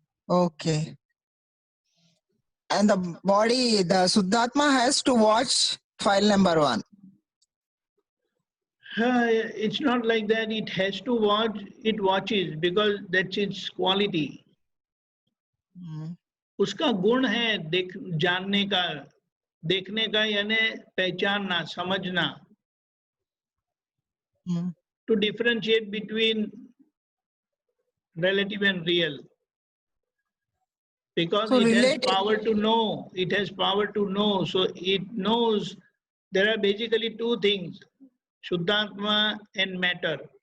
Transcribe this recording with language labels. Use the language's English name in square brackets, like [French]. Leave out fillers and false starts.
[English] Okay. And the body, the Suddhatma has to watch file number 1. It's not like that. It has to watch. It watches because that's its quality. [Hindi] उसका गुण है जानने का, देखने का, यानी पहचानना, समझना. [English] To differentiate between relative and real. Because it has power to know. It has power to know. So it knows there are basically two things, Shuddhatma and matter.